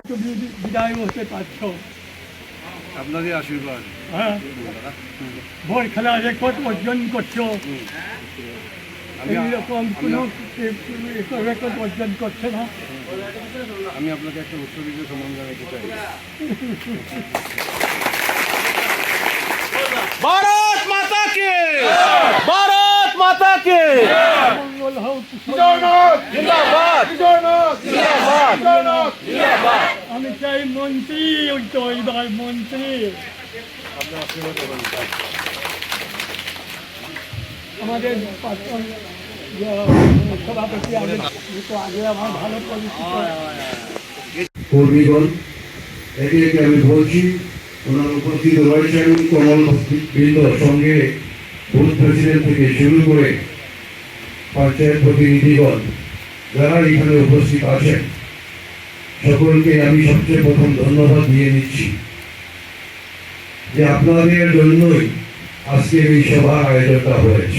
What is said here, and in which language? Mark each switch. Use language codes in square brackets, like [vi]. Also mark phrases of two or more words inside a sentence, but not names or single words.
[bn] বিদায় হতে পারছ, আপনাদের আশীর্বাদ। হ্যাঁ, বরখলা রেকর্ড অর্জন করছো, এইরকম কোনো রেকর্ড অর্জন করছে না। আমি আপনাকে একটা উৎসর্গীয় সম্মান জানাতে চাই। [hi] भारत माता के भारत माता के [bn] মঙ্গল হোক। [hi] किशोरनाथ जिंदाबाद किशोरनाथ जिंदाबाद किशोरनाथ जिंदाबाद। [bn] আমি চাই মন্ত্রী, ওই তো এবার মন্ত্রী আপনার আশীর্বাদ করবেন। আমাদের প্রাক্তন সভাপতি আগে আমার ভালো পরিচিত। কর্মীগণ একে একে আমি বলছি, ওনার উপস্থিত রয়েছেন কমল বৃন্দর সঙ্গে [en] booth president [bn] থেকে শুরু করে পঞ্চায়েত প্রতিনিধিগণ যারা এখানে উপস্থিত আছেন সকলকে আমি সবচেয়ে প্রথম ধন্যবাদ দিয়ে নিচ্ছি যে আপনাদের জন্যই আজকের এই সভার আয়োজনটা হয়েছে।